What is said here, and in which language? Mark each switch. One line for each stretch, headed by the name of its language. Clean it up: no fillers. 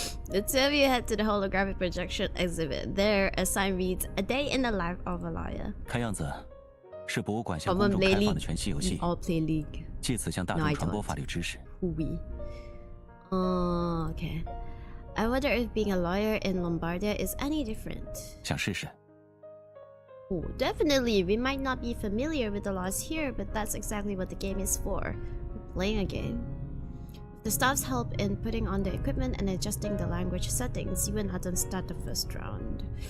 English: The two of you head to the holographic projection exhibit. There, a sign reads, "A day in the life of a lawyer."
Chinese: 看样子是博物馆向公众开放的全息游戏，
English: all play League.
Chinese: 借此向大众传播法律知识。 Okay.
English: I wonder if being a lawyer in Lombardia is any different.
Chinese: 想试试？
English: Oh, definitely. We might not be familiar with the laws here, but that's exactly what the game is for. We're playing a game. The staff's help in putting on the equipment and adjusting the language settings. You and Adam start the first round.